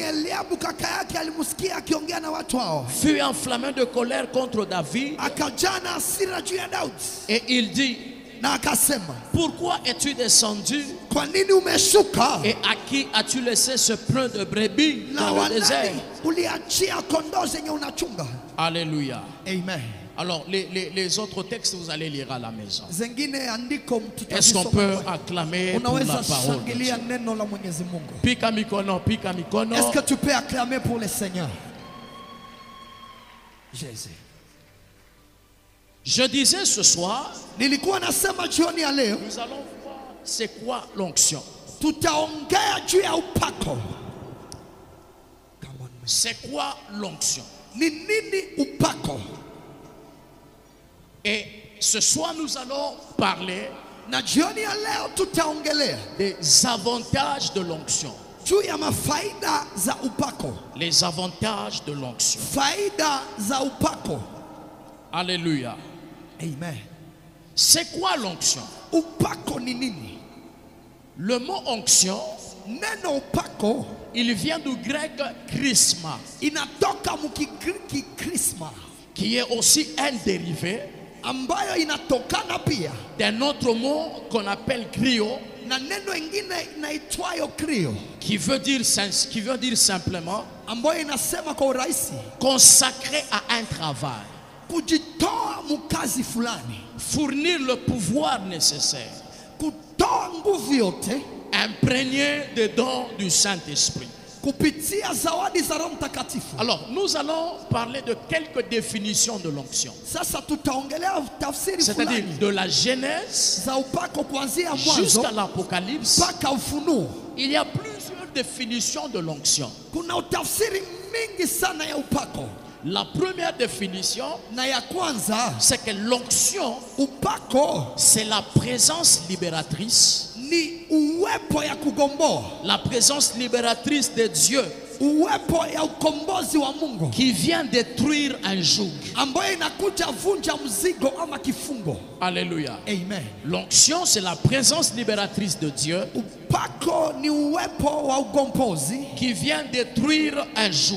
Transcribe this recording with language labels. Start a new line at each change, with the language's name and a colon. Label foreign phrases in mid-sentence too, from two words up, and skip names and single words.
Swahili: Lakini Eliabu kaka yake alimusikia akiongea na watu hao,
French: fut enflammé de colère contre David,
Swahili: akajaa na hasira juu ya Daudi,
French: et il dit,
Swahili: Na akasema,
French: pourquoi es-tu descendu
Swahili: kwa nini umeshuka?
French: et à qui as-tu laissé ce plein de brebis
Swahili: Na
French: dans le désert?
Swahili: wanani uliachia kondoo zenye unachunga?
French: Alléluia. Amen. Alors, les autres textes, vous allez lire à la maison.
Swahili: Zengine andiko
French: Est-ce qu'on peut acclamer pour la
Swahili: unaweza
French: parole de Dieu?
Swahili: shangilia neno la Mwenyezi Mungu? Pika mikono, pika mikono.
French: Est-ce que tu peux acclamer pour le Seigneur? Jésus. Je disais ce soir,
Swahili: Nilikuwa nasema jioni ya leo
French: nous allons voir c'est quoi l'onction.
Swahili: tutaongea juu ya upako.
French: C'est quoi l'onction?
Swahili: Ni nini upako?
French: Et ce soir, nous allons parler
Swahili: Na jioni ya leo tutaongelea
French: des avantages de l'onction.
Swahili: juu ya mafaida za upako.
French: Les avantages de l'onction.
Swahili: Faida za upako.
French: Alléluia. Amen. C'est quoi l'onction?
Swahili: Upako ni nini?
French: Le mot onction,
Swahili: Neno upako
French: il vient du grec chrisma,
Swahili: inatoka mukigiriki krisma,
French: qui est aussi un dérivé
Swahili: ambayo inatokana pia
French: d'un autre mot qu'on appelle griot,
Swahili: na neno ingine inaitwayo krio,
French: qui veut dire simplement
Swahili: ambayo inasema kwa urahisi
French: consacré à un travail,
Swahili: kujitoa mukazi fulani,
French: fournir le pouvoir nécessaire,
Swahili: kutoa nguvu yote
French: imprégné des dons du Saint-Esprit.
Swahili: kupitia zawadi za Roho Mtakatifu.
French: Alors, nous allons parler de quelques définitions de l'onction,
Swahili: Sasa tutaongelea tafsiri
French: c'est-à-dire
Swahili: fulani
French: de la Genèse
Swahili: za upako kuanzia mwanzo
French: jusqu'à l'Apocalypse.
Swahili: mpaka Ufunuo.
French: Il y a plusieurs définitions de l'onction.
Swahili: Kuna utafsiri mingi sana ya upako,
French: La première définition,
Swahili: na ya kwanza,
French: c'est que l'onction,
Swahili: upako
French: c'est la présence libératrice,
Swahili: ni uwepo ya kugomboa,
French: la présence libératrice de Dieu
Swahili: uwepo ya ukombozi wa Mungu
French: qui vient détruire un joug.
Swahili: ambayo inakuja vunja mzigo ama kifungo.
French: Alléluia. Amen. L'onction, c'est la présence libératrice de Dieu
Swahili: Upako ni uwepo wa ugombozi
French: qui vient détruire un joug.